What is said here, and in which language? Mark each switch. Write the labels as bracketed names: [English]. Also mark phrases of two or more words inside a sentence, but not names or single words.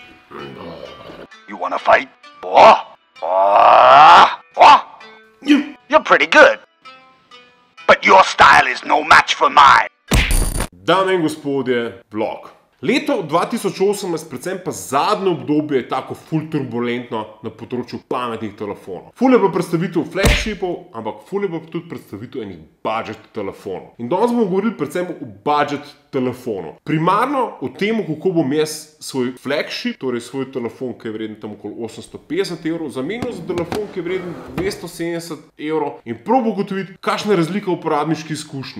[English] You wanna fight? You're pretty good. But your style is no match for mine. [Slovenian] Dame in gospodje, vlog. Leto 2018, predvsem pa zadnje obdobje, je tako ful turbulentno na področju pametnih telefonov. Ful je bilo predstavitev flagshipov, ampak ful je bilo tudi predstavitev enih budget telefonov. In danes bomo govorili predvsem o budget telefonu. Primarno o tem, kako bom jaz svoj flagship, torej svoj telefon, ki je vreden tam okoli 850 evrov, zamenil za telefon, ki je vreden 270 evrov in probo ugotoviti, kakšna je razlika v uporabniški izkušnji.